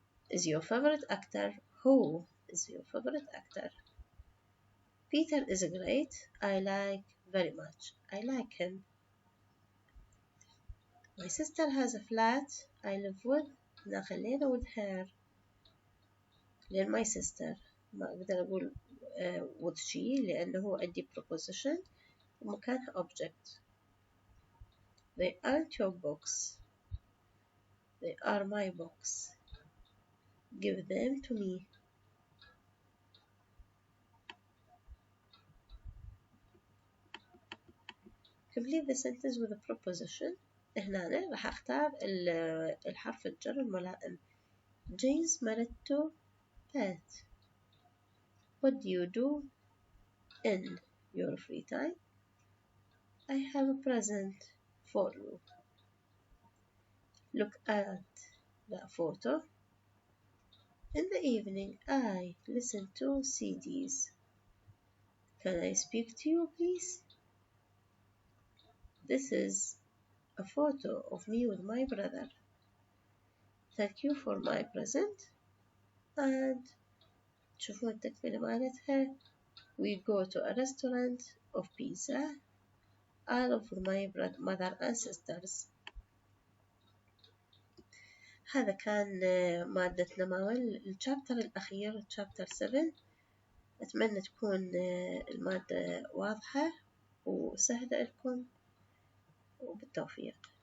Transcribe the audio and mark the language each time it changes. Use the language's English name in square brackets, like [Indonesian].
[English] Is your favorite actor? Who is your favorite actor? Peter is great. I like very much. I like him. My sister has a flat. I live with. [Arabic] خلينا [English] with her. [Arabic] لأن my sister ما أقدر أقول [English] with she [Arabic] لأنه عندي preposition ومكانها object. [English] They aren't your books. They are my books. Give them to me. complete the sentence with a proposition. [Arabic] هنا راح أختار الحرف الجر الملائم. [English] James [Arabic] مرته [English] Beth. What do you do in your free time? I have a present for you. Look at that photo. In the evening, I listen to CDs. Can I speak to you, please? This is a photo of me with my brother. Thank you for my present. And [Arabic] شوفوا التكملة مالتها. [English] We go to a restaurant of pizza. I love my mother and sisters. [Arabic] هذا كان مادتنا مال الشابتر الأخير chapter 7. أتمنى تكون المادة واضحة وسهلة لكم وبالتوفيق.